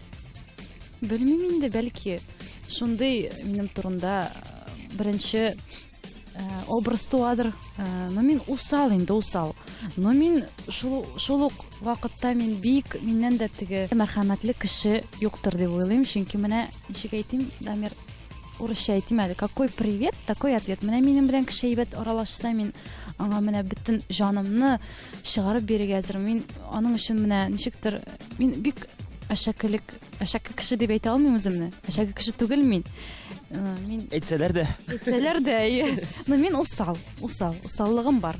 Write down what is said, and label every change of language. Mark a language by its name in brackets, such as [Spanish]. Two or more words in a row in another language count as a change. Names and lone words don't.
[Tatar] Белмим инде, бәлки шундый минем турында беренче образ туадыр. Но мин усал инде, усал. Но мин шул ук вакытта мин бик миннән дә теге мәрхәмәтле кеше юктыр дип уйлыйм. Чөнки менә ничек әйтим, Дамир, урысча әйтим әле. [Russian] Какой привет, такой ответ. [Tatar] Менә минем белән кеше әйбәт аралашса, мин аңа менә бөтен җанымны чыгарып бирергә әзер. Мин аның өчен менә ничектер мин бик әшәкелек кеше дип әйтә алмыйм үземне. Әшәке кеше түгел мин. Мин әйтсәләр дә. Но мин усаллыгым бар.